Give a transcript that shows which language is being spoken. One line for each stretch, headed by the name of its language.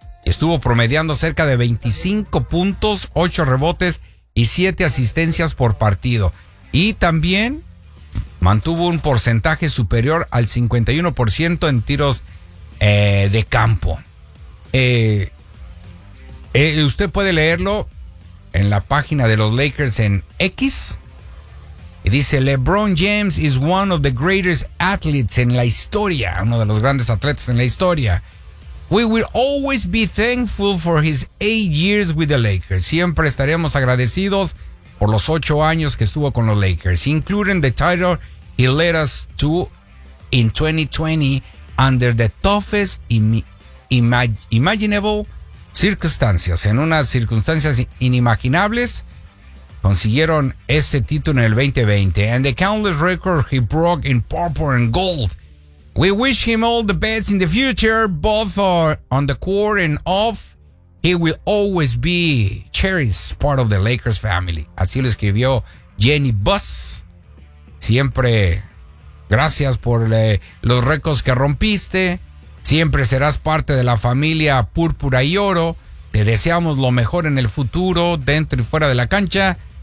Spanish: Y estuvo promediando cerca de 25 puntos, 8 rebotes y 7 asistencias por partido. Y también mantuvo un porcentaje superior al 51% en tiros de campo. Usted puede leerlo en la página de los Lakers en X. Y dice,
English: LeBron James is one of the greatest athletes in
Spanish: la historia. Uno de los grandes atletas en la historia.
English: We will always be thankful for his 8 years with the Lakers.
Spanish: Siempre estaremos agradecidos por los 8 años que estuvo con los Lakers.
English: Including the title he led us to in 2020 under the toughest imaginable circumstances.
Spanish: En unas circunstancias inimaginables, consiguieron ese título en el 2020.
English: And the countless records he broke in purple and gold. We wish him all the best in the future, both on the court and off. He will always be cherished part of the Lakers family.
Spanish: Así lo escribió Jenny Buss. Siempre gracias por los récords que rompiste. Siempre serás parte de la familia Púrpura y Oro. Te deseamos lo mejor en el futuro, dentro y fuera de la cancha.